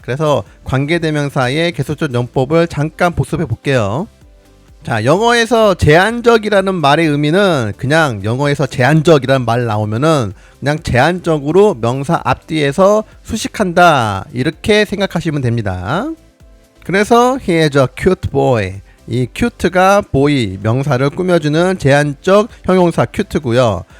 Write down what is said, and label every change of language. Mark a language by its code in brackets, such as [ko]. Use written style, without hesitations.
[ko] 그래서 관계대명사의 계속적 용법을 잠깐 복습해 볼게요. 자, 영어에서 제한적이라는 말의 의미는 그냥 영어에서 제한적이라는 말 나오면은 그냥 제한적으로 명사 앞뒤에서 수식한다 이렇게 생각하시면 됩니다. [en] 그래서 he is a cute boy. [ko] 이 cute가 boy 명사를 꾸며주는 제한적 형용사 cute고요.